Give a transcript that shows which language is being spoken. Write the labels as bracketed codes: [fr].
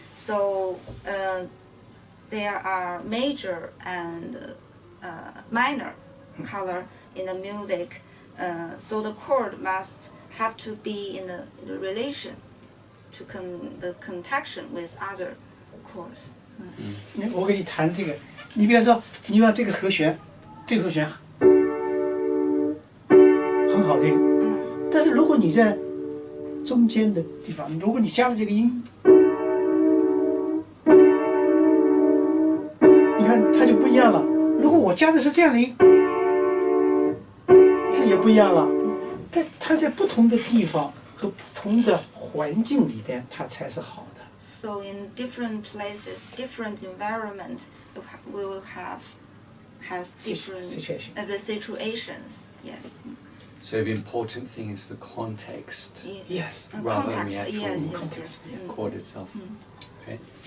[en] So there are major and minor color in the music. So the chord must have to be in a relation to the contaction with other chords. [zh] 我给你弹这个，你比方说，你把这个和弦，这个和弦很好听，但是如果你在中间的地方，如果你加了这个音，你看它就不一样了。如果我加的是这样的音，这也不一样了。它在不同的地方和不同的环境里边，它才是好的。 [en] So in different places, different environment, we will has different the situations. Yes. So the important thing is the context. Yes. Rather than the Context. actual Yes. chord itself. Okay.